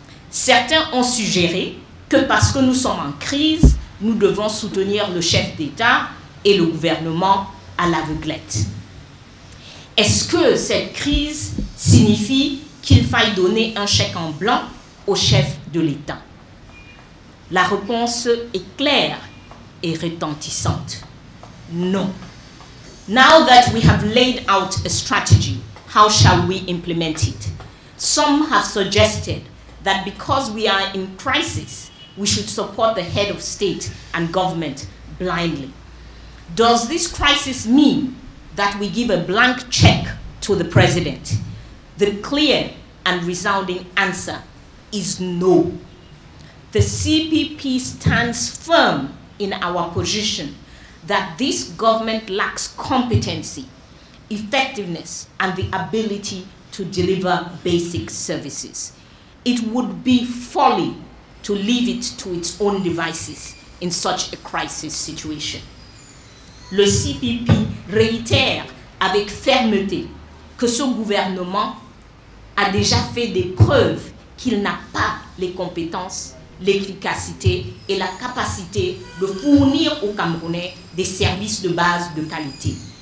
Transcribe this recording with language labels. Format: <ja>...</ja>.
<fr>Certains ont suggéré que parce que nous sommes en crise, nous devons soutenir le chef d'État et le gouvernement à l'aveuglette. Est-ce que cette crise signifie qu'il faille donner un chèque en blanc au chef de l'État? La réponse est claire et retentissante. Non.</fr> <en>Now that we have laid out a strategy, how shall we implement it? Some have suggested that because we are in crisis, we should support the head of state and government blindly. Does this crisis mean that we give a blank check to the president? The clear and resounding answer is no. The CPP stands firm in our position that this government lacks competency, effectiveness, and the ability to deliver basic services. It would be folly to leave it to its own devices in such a crisis situation.</en> <fr>Le CPP réitère avec fermeté que ce gouvernement a déjà fait des preuves qu'il n'a pas les compétences, l'efficacité et la capacité de fournir aux Camerounais des services de base de qualité.</fr>